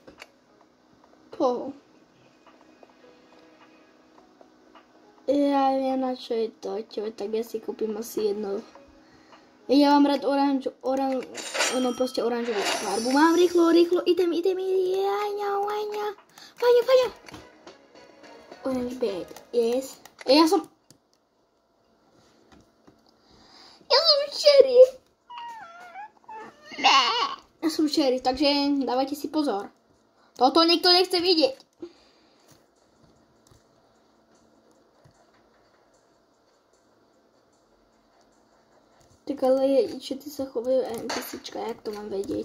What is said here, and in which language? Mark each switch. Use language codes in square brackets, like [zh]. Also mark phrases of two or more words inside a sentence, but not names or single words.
[sk] Ja viem, na čo je to. Tak ja si kúpim asi jedno. Ja mám rád oranžovú farbu. Mám rýchlo. Idem. Fajne. [en] Orange bag, yes. [sk] Ja som cherry, takže dávajte si pozor. Toto nikto nechce vidieť. Tak ale čo ty sa chovajú NPCčka, jak to mám vedieť?